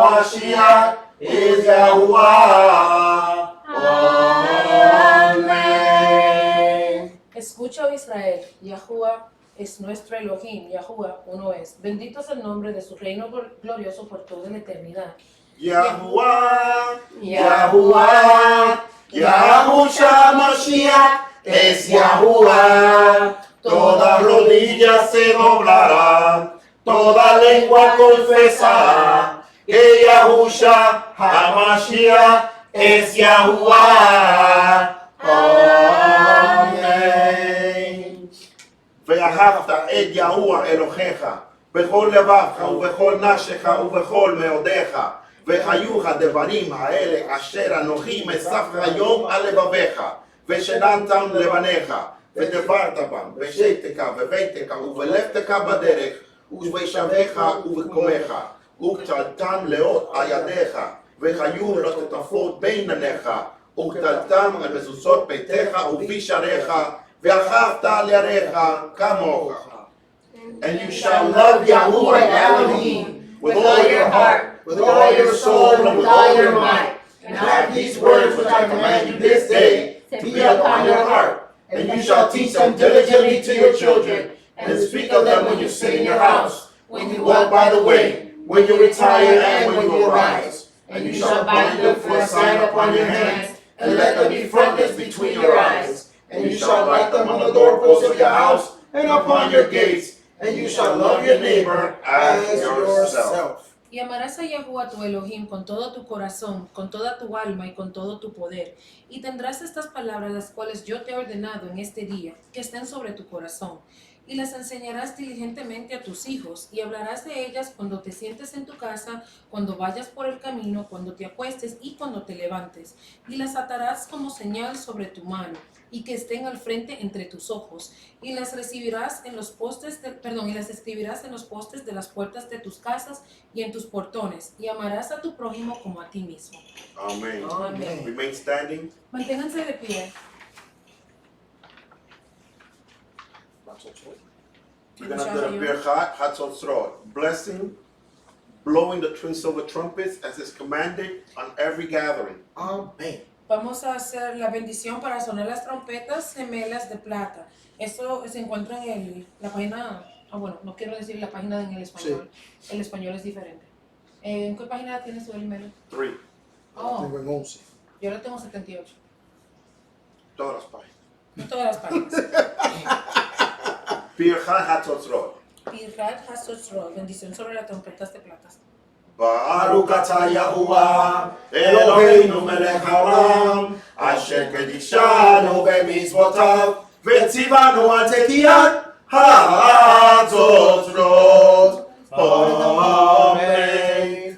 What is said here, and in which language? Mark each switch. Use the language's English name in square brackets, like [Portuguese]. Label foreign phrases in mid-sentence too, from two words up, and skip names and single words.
[English] HaMashiach is Yahuwah. Amen. [Spanish] Escucha, oh Israel, Yahuwah es nuestro Elohim, Yahuwah uno es. Bendito es el nombre de su reino glorioso por toda la eternidad. Yahuwah, Yahuwah, Yahusha Mashiach es Yahuwah. Toda rodilla se doblará, toda lengua confesará que Yahusha HaMashiach es Yahuwah. Amen. [Hebrew] ואהבת את יהוה אלוהיך בכל לבבך ובכל נפשך ובכל מאודיך והיו הדברים האלה אשר אנוכי מספר היום על לבביך ושננתם לבניך ודברת בם בשתך בביתך ובלבתך בדרך ובשביך ובקומך וקטלתם לאות על ידיך והיו לטוטפות בין עיניך וקטלתם על מזוזות ביתך ובשעריך ואהבת לרעך כמוך. [English] And you shall love Yahuwah Elohim with all your heart, with all your soul, and with all your might. And have these words which I command you this day to be upon your heart. And you shall teach them diligently to your children, and speak of them when you sit in your house, when you walk by the way, when you retire, and when you arise. And you shall bind them for a sign upon your hands, and let them be frontlets between your eyes. And you shall write them on the doorposts of your house and upon your gates. And you shall love your neighbor as yourself. [Spanish] Y amarás a Yahuwah tu Elohim con todo tu corazón, con toda tu alma y con todo tu poder. Y tendrás estas palabras las cuales yo te he ordenado en este día, que estén sobre tu corazón. Y las enseñarás diligentemente a tus hijos, y hablarás de ellas cuando te sientes en tu casa, cuando vayas por el camino, cuando te acuestes y cuando te levantes. Y las atarás como señal sobre tu mano, y que estén al frente entre tus ojos. Y las recibirás en los postes, y las escribirás en los postes de las puertas de tus casas y en tus portones. Y amarás a tu prójimo como a ti mismo. Amen. Amen. [English] Remain standing. [Spanish] Manténganse de pie. [English] We're going to do the Birchat Hatzotzrot. Blessing, blowing the twin silver trumpets as is commanded on every gathering. Amen. [Spanish] Vamos a hacer la bendición para sonar las trompetas gemelas de plata. Esto se encuentra en la página, no quiero decir la página en el español. Sí. El español es diferente. ¿En qué página tienes tú el email? 3. Oh, Tengo en 11. yo la tengo 78. Todas las páginas. No todas las páginas. Birchat Hatzotzrot. Birchat Hatzotzrot, bendición sobre las trompetas de plata. [Hebrew] ברוך אתה יהוה, אלוהינו מלך העולם, אשר קדשנו במצוותיו, וציונו על תקיעת החצוצרות. [Spanish] Amen.